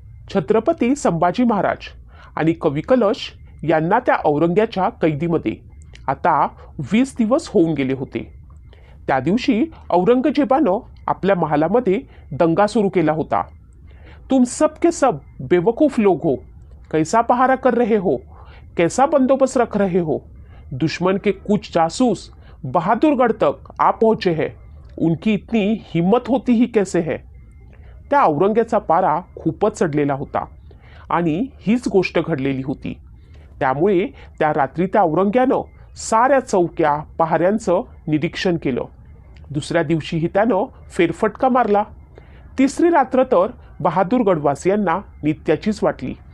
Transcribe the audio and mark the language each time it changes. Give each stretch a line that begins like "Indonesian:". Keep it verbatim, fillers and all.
Marathi: छत्रपती संभाजी महाराज आणि कवी कलश यांना त्या औरंग्याच्या कैदीमध्ये आता वीस दिवस होऊन गेले होते. त्या दिवशी औरंगजेबानं आपल्या महालामध्ये दंगा सुरू केला होता.
Hindi: तुम सब के सब बेवकूफ लोग हो, कैसा पहारा कर रहे हो, कैसा बंदोबस्त रख रहे हो, दुश्मन के कुछ जासूस बहादुरगढ़ तक आ पहुंचे हैं, उनकी इतनी हिम्मत होती ही कैसे है.
Marathi: त्या औरंग्याचा पारा खूपच चढलेला होता आणि हीच गोष्ट घडलेली होती. त्यामुळे त्या रात्री त्या औरंग्यानं साऱ्या चौक्या पहाऱ्यांचं निरीक्षण केलं. दुसऱ्या दिवशीही त्यानं फेरफटका मारला. तिसरी रात्र तर बहादूरगडवासियांना नित्याचीच वाटली.